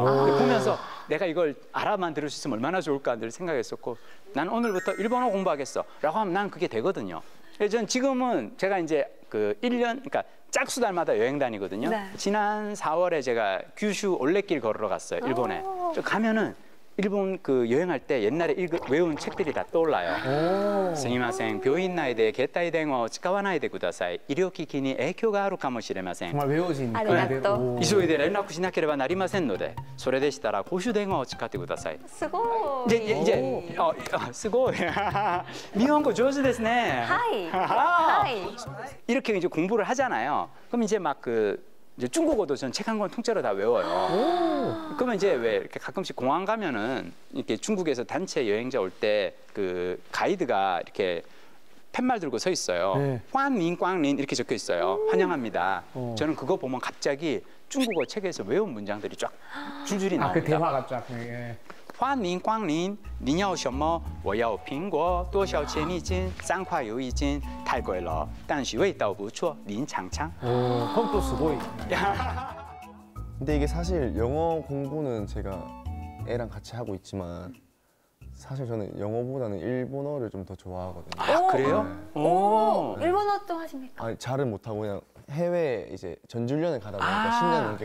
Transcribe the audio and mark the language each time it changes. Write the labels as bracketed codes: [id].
[ko] 보면서 내가 이걸 알아만 들을 수 있으면 얼마나 좋을까 늘 생각했었고 난 오늘부터 일본어 공부하겠어 라고 하면 난 그게 되거든요. 그래서 전 지금은 제가 이제 그 1년, 그러니까 짝수달마다 여행 다니거든요. 네. 지난 4월에 제가 규슈 올레길 걸으러 갔어요, 일본에. 저 가면은 일본 그 여행할 때 옛날에 외운 책들이 다 떠올라요. [ja] 스미마셍, 병인内で携帯電話を使わないでください。医療機器に影響があるかもしれません。 [ko] 정말 외워진. [ja] 急いで連絡しなければなりませんので、それでしたら公衆電話を使ってください。すごい。 이제すごい。日本語上手ですね。はい。 [ko] 이렇게 이제 공부를 하잖아요. 그럼 이제 막 이제 중국어도 전 책 한 권 통째로 다 외워요. 그러면 이제 왜 이렇게 가끔씩 공항 가면은 이렇게 중국에서 단체 여행자 올 때 그 가이드가 이렇게 팻말 들고 서 있어요. 꽝린 꽝린 이렇게 적혀 있어요. 환영합니다. 저는 그거 보면 갑자기 중국어 책에서 외운 문장들이 쫙 줄줄이 나옵니다. 그 대화가 쫙. 예. [zh] 欢迎光临，您要什么？我要苹果，多少钱一斤？3块有一斤，太贵了，但是味道不错，您尝尝。 [ko] 그건 또 쓰고. 근데 이게 사실 영어 공부는 제가 애랑 같이 하고 있지만 사실 저는 영어보다는 일본어를 좀 더 좋아하거든요. 그래요? 일본어 좀 하십니까? 아니, 잘은 못하고 그냥 해외 이제 전주훈련을 가다 보니까 10년 넘게